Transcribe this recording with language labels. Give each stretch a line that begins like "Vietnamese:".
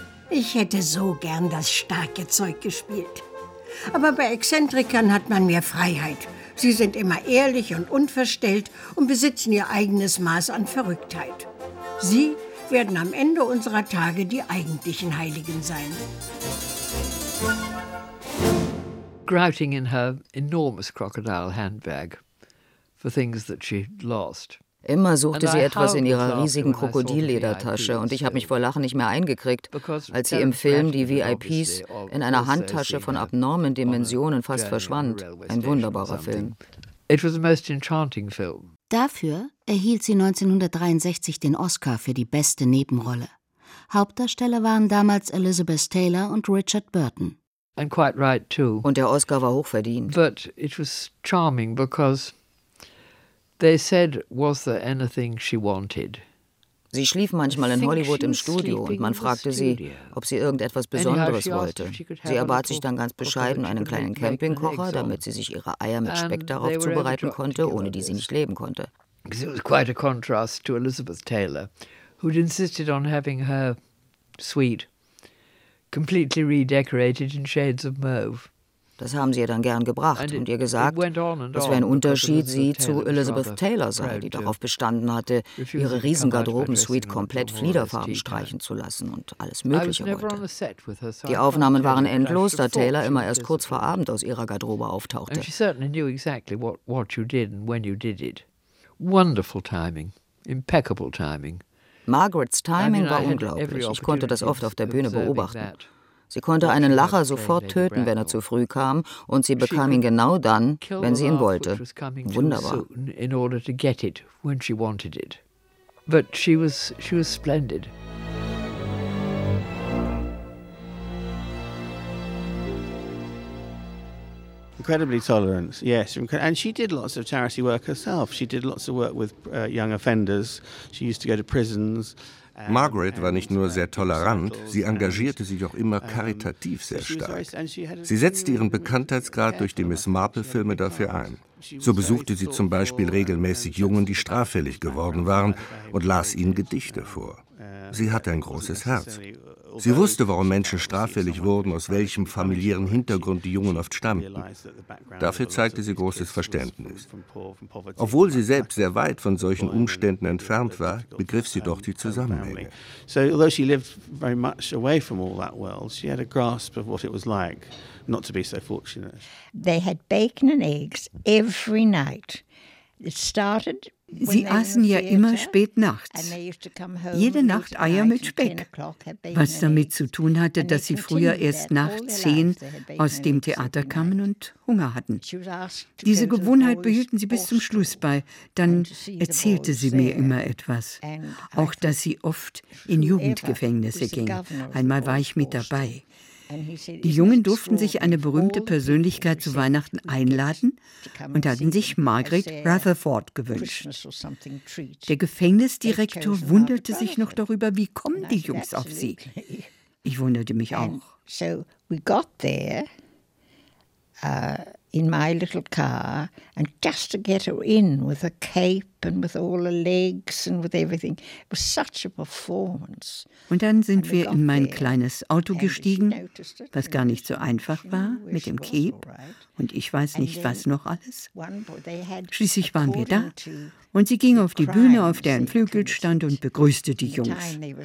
German: Ich hätte so gern das starke Zeug gespielt. Aber bei Exzentrikern hat man mehr Freiheit. Sie sind immer ehrlich und unverstellt und besitzen ihr eigenes Maß an Verrücktheit. Sie werden am Ende unserer Tage die eigentlichen Heiligen sein.
English: Grouting in her enormous crocodile handbag for things that she lost.
German: Immer suchte sie etwas in ihrer riesigen Krokodilledertasche und ich habe mich vor Lachen nicht mehr eingekriegt, als sie im Film die VIPs in einer Handtasche von abnormen Dimensionen fast verschwand. Ein wunderbarer Film.
English: It was a most enchanting film.
German: Dafür erhielt sie 1963 den Oscar für die beste Nebenrolle. Hauptdarsteller waren damals Elizabeth Taylor und Richard Burton.
English: And quite right too.
German: Und der Oscar war hochverdient.
English: But it was charming because they said, was there anything she wanted?
German: Sie schlief manchmal in Hollywood im Studio und man fragte sie, ob sie irgendetwas Besonderes wollte. Sie erbat sich dann ganz bescheiden einen kleinen Campingkocher, damit sie sich ihre Eier mit Speck darauf zubereiten konnte, ohne die sie nicht leben konnte.
English: It was quite a contrast to Elizabeth Taylor, who insisted on having her suite completely redecorated in shades of mauve.
German: Das haben sie ihr dann gern gebracht und ihr gesagt, das wäre ein Unterschied, sie zu Elizabeth Taylor sei, die darauf bestanden hatte, ihre Riesengarderobensuite komplett Fliederfarben streichen zu lassen und alles Mögliche wollte. Die Aufnahmen waren endlos, da Taylor immer erst kurz vor Abend aus ihrer Garderobe auftauchte.
English: She certainly knew exactly what you did and when you did it. Wonderful timing, impeccable timing.
German: Margarets Timing war unglaublich. Ich konnte das oft auf der Bühne beobachten. Sie konnte einen Lacher sofort töten, wenn er zu früh kam, und sie bekam ihn genau dann, wenn sie ihn wollte. Wunderbar.
English: In order to get it when she wanted it. But she was splendid. Incredibly tolerant. Yes, and she did lots of charity work herself. She did lots of work with young offenders. She used to go to prisons.
German: Margaret war nicht nur sehr tolerant, sie engagierte sich auch immer karitativ sehr stark. Sie setzte ihren Bekanntheitsgrad durch die Miss Marple-Filme dafür ein. So besuchte sie zum Beispiel regelmäßig Jungen, die straffällig geworden waren, und las ihnen Gedichte vor. Sie hatte ein großes Herz. Sie wusste, warum Menschen straffällig wurden, aus welchem familiären Hintergrund die Jungen oft stammten. Dafür zeigte sie großes Verständnis. Obwohl sie selbst sehr weit von solchen Umständen entfernt war, begriff sie doch die Zusammenhänge.
English: So, although she lived very much away from all that world, she had a grasp of what it was like not to be so fortunate. They had bacon and eggs every night. It started.
German: Sie aßen ja immer spät nachts. Jede Nacht Eier mit Speck. Was damit zu tun hatte, dass sie früher erst nach 10 aus dem Theater kamen und Hunger hatten. Diese Gewohnheit behielten sie bis zum Schluss bei. Dann erzählte sie mir immer etwas. Auch, dass sie oft in Jugendgefängnisse ging. Einmal war ich mit dabei. Die Jungen durften sich eine berühmte Persönlichkeit zu Weihnachten einladen und hatten sich Margaret Rutherford gewünscht. Der Gefängnisdirektor wunderte sich noch darüber, wie kommen die Jungs auf sie. Ich wunderte mich auch.
English: So, we got there in my little car and just to get her in with a cape and with all her legs and with everything. It was such a performance.
German: Und dann sind wir in mein kleines Auto gestiegen, was gar nicht so einfach war, mit dem Cape und ich weiß nicht was noch alles. Schließlich waren wir da und sie ging auf die Bühne, auf der ein Flügel stand und begrüßte die Jungs.